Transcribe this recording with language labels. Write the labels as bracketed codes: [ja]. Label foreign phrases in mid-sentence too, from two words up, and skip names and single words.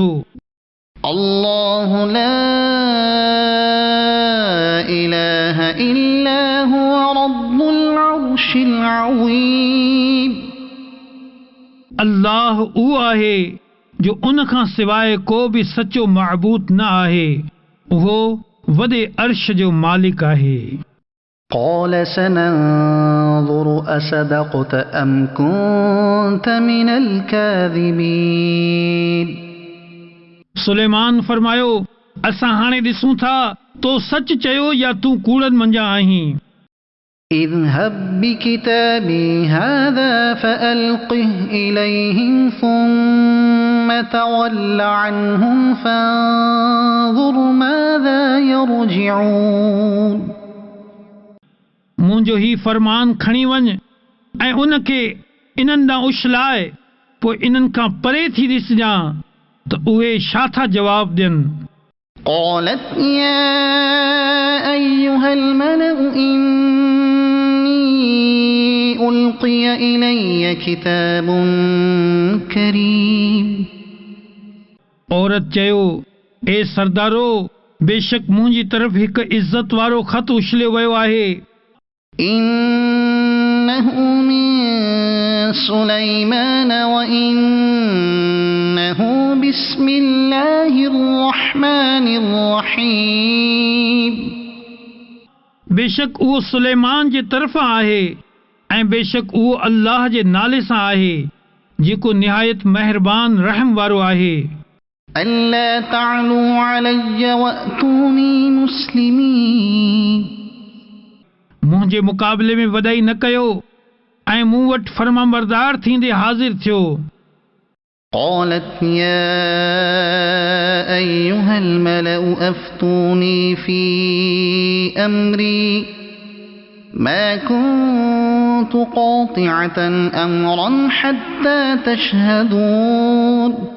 [ar] الله لا إله إلا هو رب العرش العظيم. [sd] अल्लाह उहो आहे जो उन खां सवाइ को बि सचो महबूद न आहे उहो वॾे अर्श जो मालिक आहे. [ar] قال سننظر أصدقت أم كنت من الكاذبين. [sd] सुलेमान फरमायो असां हाणे ॾिसूं था तो सच चयो या तूं कूड़नि मंझां आहीं. [ar] اذهب بكتابي هذا فألقه إليهم ثم تول عنهم فانظر ماذا يرجعون. [sd] मुंहिंजो ही फरमान खणी वञ ऐं उनखे इन्हनि ॾांहुं उछलाए पोइ इन्हनि खां परे थी ॾिसजां त उहे छा था जवाब ॾियनि. [ar] قالت يا أيها الملأ إني ألقي إلي كتاب كريم. [sd] औरत चयो ए सरदारो बेशक मुंहिंजी तरफ़ हिकु इज़त वारो ख़त उछलियो वियो आहे. [ar] إنه من سليمان وإنه بسم الله الرحمن الرحيم. [sd] बेशक उहो सुलेमान जे तरफ़ां आहे ऐं बेशक उहो अल्लाह जे नाले सां आहे जेको निहायत महिरबान रहम वारो आहे. [ar] ألا تعلوا علي وأتوني مسلمين [sd] मुंहिंजे मुक़ाबले में वॾाई न कयो ऐं मूं वटि फर्माबरदार थींदे हाज़िर थियो। [ar] قالت يا أيها الملأ أفتوني في أمري ما كنت قاطعة أمرا حتى تشهدون